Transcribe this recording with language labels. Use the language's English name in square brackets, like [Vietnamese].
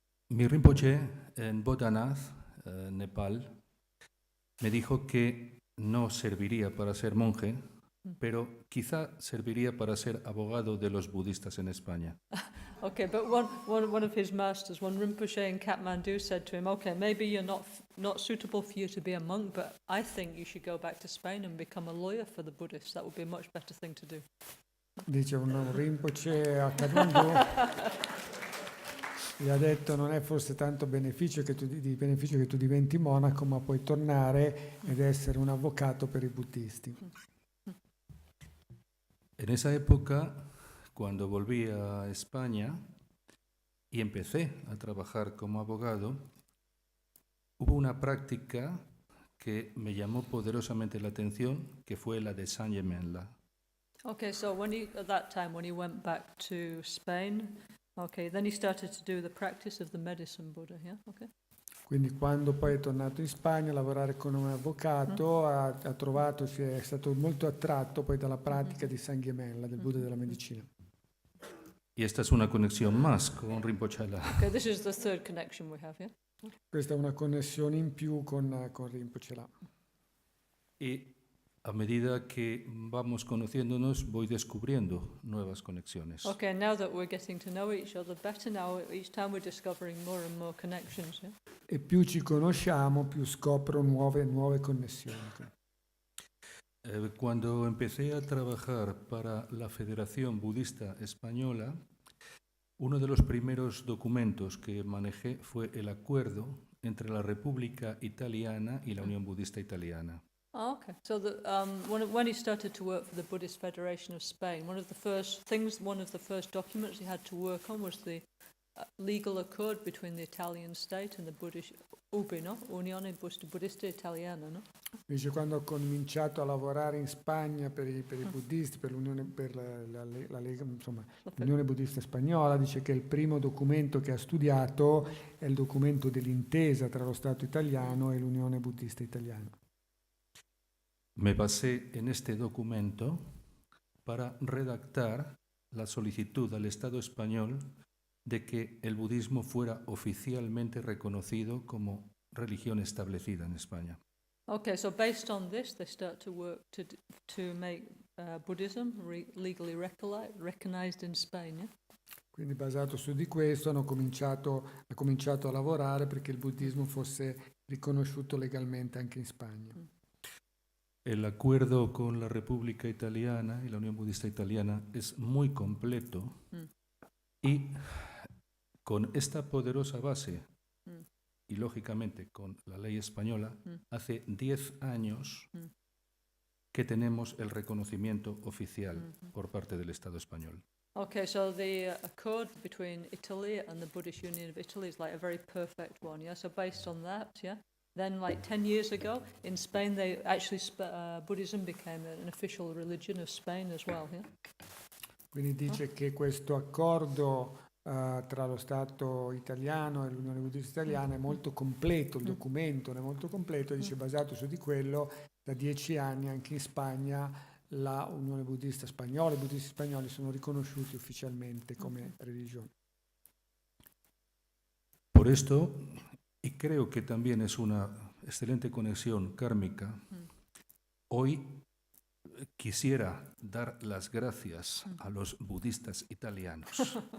[Spanish] Mi Rinpoche en Bodhanath, Nepal, me dijo que no serviría para ser monje, pero quizá serviría para ser abogado de los budistas en España. [English] Okay, but one of his masters, one Rinpoche in Kathmandu, said to him, okay, maybe you're not suitable for you to be a monk, but I think you should go back to Spain and become a lawyer for the Buddhists. That would be a much better thing to do. [Italian] Dice un Rinpoche a Kathmandu gli ha detto non è forse tanto beneficio che tu diventi monaco, ma puoi tornare ed essere un avvocato per i buddisti. [Spanish] En esa época, cuando volví a España y empecé a trabajar como abogado, hubo una práctica que me llamó poderosamente la atención, que fue la de San Gemenla. [English] Okay, so at that time when he went back to Spain, okay, then he started to do the practice of the medicine Buddha, yeah? Okay. [Italian] Quindi quando poi è tornato in Spagna a lavorare come un avvocato ha trovato, è stato molto attratto poi dalla pratica di San Gemella, del Buddha della medicina. [Spanish] Y esta es una conexión más con Rinpoche La. [English] Okay, this is the third connection we have, yeah? [Italian] Questa è una connessione in più con Rinpoche La. [Spanish] Y a medida que vamos conociéndonos, voy descubriendo nuevas conexiones. [English] Okay, now that we're getting to know each other better, now each time we're discovering more and more connections. Yeah? [Italian] E più ci conosciamo, più scopro nuove connessioni. [Spanish] Cuando empecé a trabajar para la Federación Budista Española, uno de los primeros documentos que manejé fue el acuerdo entre la República Italiana y la Unión Budista Italiana. [English] Oh, okay. So when he started to work for the Buddhist Federation of Spain, one of the first documents he had to work on was the legal accord between the Italian state and the Buddhist UBI, no? Unione Buddista Italiana, no? [Italian] Invece quando ho cominciato a lavorare in Spagna per i buddisti, per l'Unione, per la Lega, insomma, l'Unione Buddista Spagnola, dice che il primo documento che ha studiato è il documento dell'intesa tra lo Stato italiano e l'Unione Buddista Italiana. [Spanish] Me basé en este documento para redactar la solicitud al Estado español de que el budismo fuera oficialmente reconocido como religión establecida en España. [English] Okay, so based on this, they start to work to make Buddhism legally recognized in Spain. Yeah? [Italian] Quindi basato su di questo ha cominciato a lavorare perché il buddismo fosse riconosciuto legalmente anche in Spagna. [Spanish] El acuerdo con la República Italiana y la Unión Budista Italiana es muy completo y con esta poderosa base y lógicamente con la ley española, hace 10 años que tenemos el reconocimiento oficial por parte del Estado español. [English] Okay, so the accord between Italy and the Buddhist Union of Italy is like a very perfect one, yeah? So based on that, yeah? Then like 10 years ago, in Spain, they actually Buddhism became an official religion of Spain as well, yeah? [Italian] Quindi dice che questo accordo tra lo Stato italiano e l'Unione Buddista Italiana è molto completo, il documento è molto completo, dice basato su di quello, da 10 anni anche in Spagna la Unione Buddista Spagnola, i buddisti spagnoli sono riconosciuti ufficialmente come religione. [Spanish] Por esto, y creo que también es una excelente conexión kármica, hoy quisiera dar las gracias a los budistas italianos.